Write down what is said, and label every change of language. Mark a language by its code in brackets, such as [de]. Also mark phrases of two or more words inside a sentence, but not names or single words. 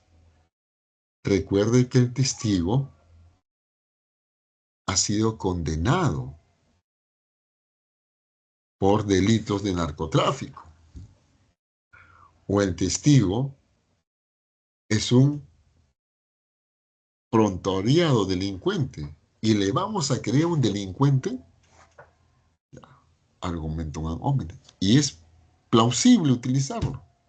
[es] Recuerde que el testigo ha sido condenado por delitos de narcotráfico. O el testigo es un prontuariado delincuente y le vamos a creer un delincuente, [la] argumentum ad hominem. [es] Y es plausible utilizarlo.